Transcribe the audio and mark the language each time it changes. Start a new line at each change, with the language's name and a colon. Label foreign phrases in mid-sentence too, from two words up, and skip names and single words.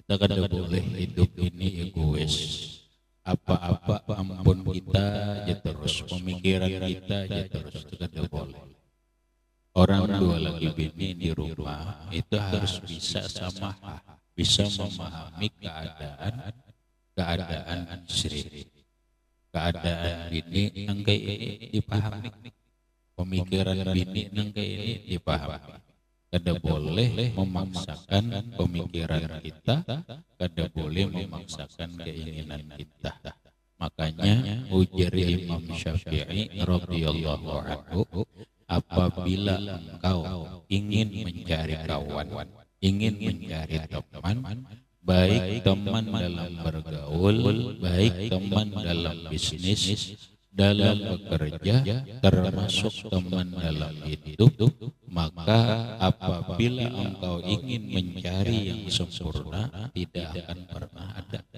Indonesian: Kita kan tidak boleh hidup ini egois. Apa-apa ampun kita aja terus, pemikiran kita aja terus, itu kan tidak boleh. Orang dua lagi bini di rumah itu harus bisa sama, bisa memahami keadaan istri, keadaan
Banjar: bini nangkai
Indonesian: ini dipahami, pemikiran
Banjar: bini nangkai
Indonesian: ini dipahami. Kada boleh memaksakan pemikiran kita, kada boleh memaksakan keinginan kita. Makanya ujar Imam Syafi'i
Arabic: radhiyallahu anhu,
Indonesian: apabila engkau ingin mencari kawan, ingin mencari teman, baik teman dalam bergaul, baik teman dalam bisnis, dalam bekerja, termasuk teman dalam hidup, maka apabila engkau ingin mencari yang sempurna, tidak akan pernah ada.